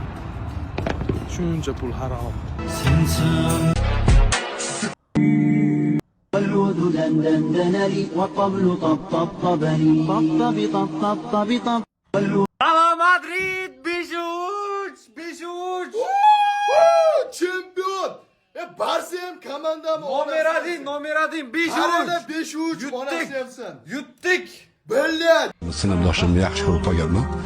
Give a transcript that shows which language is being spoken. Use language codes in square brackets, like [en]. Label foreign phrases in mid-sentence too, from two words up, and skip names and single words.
[uz] Shuncha pul harom. [ar] والعود دندن لي والطبل طبطبني طبطب [uz] Real Madrid 5-3. Chempion! Barsa ham komandam Nomer 1 5-3. Yutdik. Billat. Sinfdoshimni yaxshi ko'rib qolganman.